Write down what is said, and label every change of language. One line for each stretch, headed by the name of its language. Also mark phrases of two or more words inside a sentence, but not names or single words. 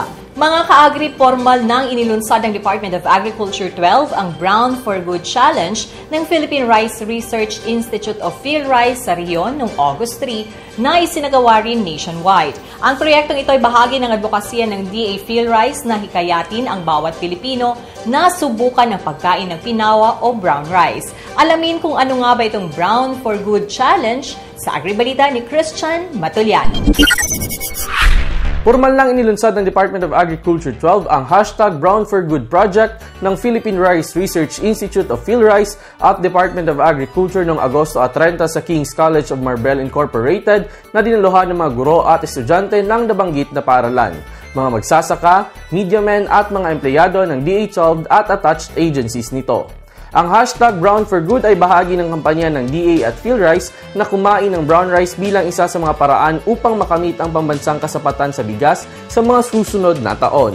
Filipino: Mga ka-agri, formal nang inilunsad ng Department of Agriculture 12 ang Brown for Good Challenge ng Philippine Rice Research Institute of PhilRice sa Rion noong August 3 na isinagawa rin nationwide. Ang proyektong ito ay bahagi ng advokasya ng DA PhilRice na hikayatin ang bawat Pilipino na subukan ng pagkain ng pinawa o
English: brown rice.
Filipino: Alamin kung ano nga ba itong Brown for Good Challenge sa Agribalita ni Christian Matuliano. Formal lang inilunsad ng Department of Agriculture 12 ang hashtag Brown for Good Project ng Philippine Rice Research Institute of PhilRice at Department of Agriculture noong Agosto 30 sa King's College of Marbel Incorporated na dinaluhan ng mga guro at estudyante ng nabanggit na paaralan, mga magsasaka,
English: media men
Filipino: at mga empleyado ng DA12 at
English: attached agencies
Filipino: nito. Ang hashtag Brown for Good ay bahagi ng kampanya ng DA at PhilRice na kumain ng
English: brown rice
Filipino: bilang isa sa mga paraan upang makamit ang pambansang kasapatan sa bigas sa mga susunod na taon.